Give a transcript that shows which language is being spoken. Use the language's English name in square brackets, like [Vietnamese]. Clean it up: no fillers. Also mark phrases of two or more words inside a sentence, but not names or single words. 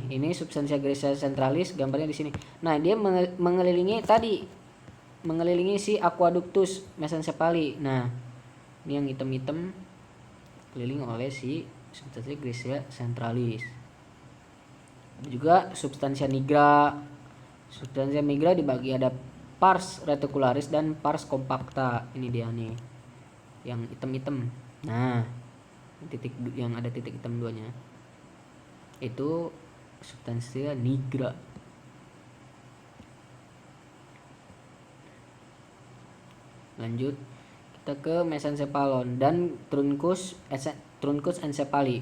[Indonesian] Ini [Latin] substansia grisea centralis, [Indonesian] gambarnya di sini. Nah, dia mengelilingi si [Latin] aqueductus mesencephali. [Indonesian] Nah, ini yang hitam-hitam keliling oleh si [Latin] substansia grisea centralis. [Indonesian] Ada juga [Latin] substansia nigra. Substansia nigra [Indonesian] dibagi ada [Latin] pars reticularis [Indonesian] dan [Latin] pars compacta. [Indonesian] Ini dia nih yang hitam-hitam. Nah, titik yang ada titik hitam duanya itu [Latin] substansia nigra. [Indonesian] Lanjut kita ke mesencephalon dan [Latin] truncus encephali.